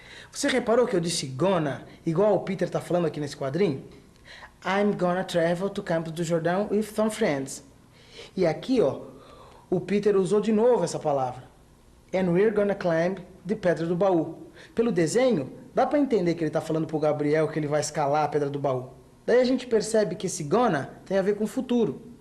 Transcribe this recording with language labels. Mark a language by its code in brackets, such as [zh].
[pt] Você reparou que eu disse gonna, igual o Peter tá falando aqui nesse quadrinho? [en] I'm gonna travel to Campos do Jordão with some friends. [pt] E aqui, ó, o Peter usou de novo essa palavra. [en] And we're gonna climb the Pedra do Baú. [pt] Pelo desenho, dá pra entender que ele tá falando pro Gabriel que ele vai escalar a Pedra do Baú. Daí a gente percebe que esse gonna tem a ver com o futuro.